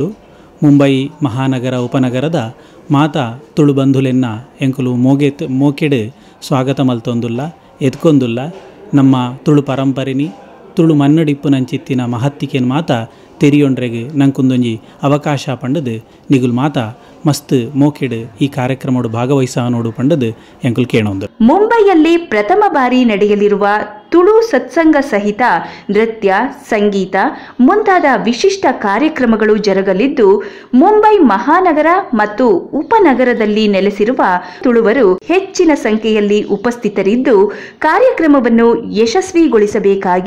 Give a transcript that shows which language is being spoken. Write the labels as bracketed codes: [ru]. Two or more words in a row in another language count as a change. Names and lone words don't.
[tcy] ಮುಂಬೈ ಮಹಾನಗರ ಉಪನಗರದ ಮಾತಾ ತುಳು ಬಂಧುಲೆನ್ನ ಎಂಕುಲು ಮೋಕೆಡು ಸ್ವಾಗತ ಮಲ್ತೊಂದುಲ್ಲ ಎತ್ಕೊಂದುಲ್ಲ. ನಮ್ಮ ತುಳು ಪರಂಪರೆನಿ ತುಳು ಮನ್ನಡಿಪ್ಪುನಂಚಿತ್ತಿನ ಮಹತ್ತಿಕೆನ್ ಮಾತ ತೆರಿಯೊಂಡ್ರೆಗೆ ನಂಕೊಂದೊಂಜಿ ಅವಕಾಶ ಪಂಡದು ನಿಗುಲ್ ಮಾತ ಮಸ್ತ್ ಮೋಕೆಡು ಈ ಕಾರ್ಯಕ್ರಮಡು ಭಾಗವಹಿಸನೋಡು ಪಂಡದು ಎಂಕುಲ್ ಕೇಳೊಂದು. [kn] ಮುಂಬೈಯಲ್ಲಿ ಪ್ರಥಮ ಬಾರಿ ನಡೆಯಲಿರುವ ತುಳು ಸತ್ಸಂಗ ಸಹಿತ ನೃತ್ಯ ಸಂಗೀತ ಮುಂತಾದ ವಿಶಿಷ್ಟ ಕಾರ್ಯಕ್ರಮಗಳು ಜರುಗಲಿದ್ದು ಮುಂಬೈ ಮಹಾನಗರ ಮತ್ತು ಉಪನಗರದಲ್ಲಿ ನೆಲೆಸಿರುವ ತುಳುವರು ಹೆಚ್ಚಿನ ಸಂಖ್ಯೆಯಲ್ಲಿ ಉಪಸ್ಥಿತರಿದ್ದು ಕಾರ್ಯಕ್ರಮವನ್ನು ಯಶಸ್ವಿಗೊಳಿಸಬೇಕಾಗಿ ವಿನಂತಿ.